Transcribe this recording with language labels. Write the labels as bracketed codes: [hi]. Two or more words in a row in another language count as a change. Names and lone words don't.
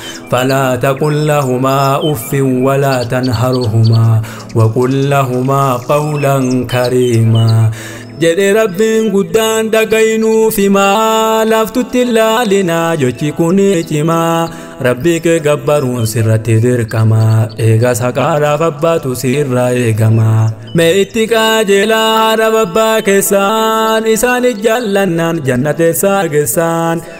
[ar] فلا تقل لهما أف ولا تنهرهما وقل لهما قولا كريما." [om] Jedhe Rabbiin guddaan dhagaynuuf himaa, laftutti ilaalinaa jochi kuni cimaa. Rabbii kee gabbaruun sirratti dirqama, eegas haqaadhaaf abbaatu sirraa eegama. Mee itti qajeelaa haadha babbaa keessaan, isaan ijjaallannaan jannata eessaa geessaan?